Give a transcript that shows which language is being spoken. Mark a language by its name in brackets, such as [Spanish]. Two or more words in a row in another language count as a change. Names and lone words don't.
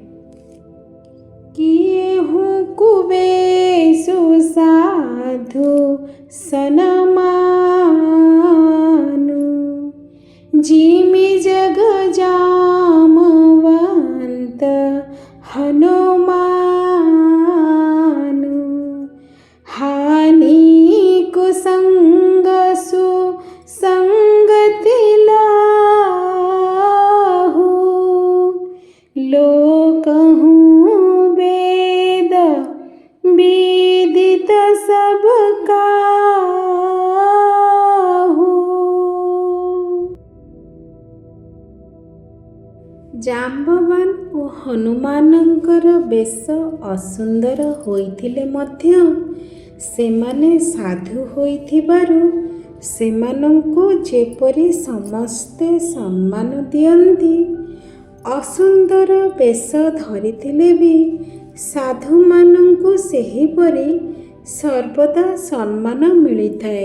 [Awadhi] किए कुबेशु साधु सनमानु जिमि जग जामबन्त हनुमानु हानि कुसंगसु संगति लाहु लोकहु वेद विदित सब काहु। [Odia] ଜାମ୍ବବାନ ଓ ହନୁମାନଙ୍କର ବେଶ ଅସୁନ୍ଦର ହୋଇଥିଲେ ମଧ୍ୟ ସେମାନେ ସାଧୁ ହୋଇଥିବାରୁ ସେମାନଙ୍କୁ ଯେପରି ସମସ୍ତେ ସମ୍ମାନ ଦିଅନ୍ତି, ଅସୁନ୍ଦର ବେଶ ଧରିଥିଲେ ବି ସାଧୁମାନଙ୍କୁ ସେହିପରି ସର୍ବଦା ସମ୍ମାନ ମିଳିଥାଏ।